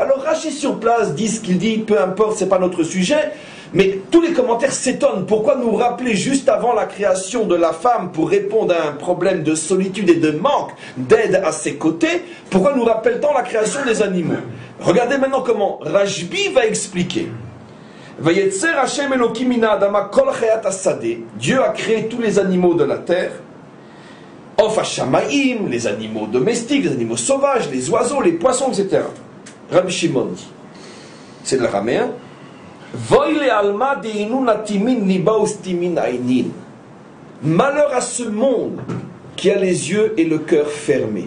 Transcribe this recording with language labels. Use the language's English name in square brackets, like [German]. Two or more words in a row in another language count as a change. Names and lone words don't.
[French] Alors Rachid sur place dit ce qu'il dit, peu importe, c'est pas notre sujet, mais tous les commentaires s'étonnent. Pourquoi nous rappeler juste avant la création de la femme pour répondre à un problème de solitude et de manque d'aide à ses côtés? Pourquoi nous rappelle-t-on la création des animaux? Regardez maintenant comment Rashbi va expliquer. [Hebrew] ויצר השם אלוקים מן האדמה כל חית השדה. [French] Dieu a créé tous les animaux de la terre. [Hebrew] עוף השמים, [French] les animaux domestiques, les animaux sauvages, les oiseaux, les poissons, etc. Rabbi Shimon dit, c'est de l'araméen. Malheur à ce monde qui a les yeux et le cœur fermés.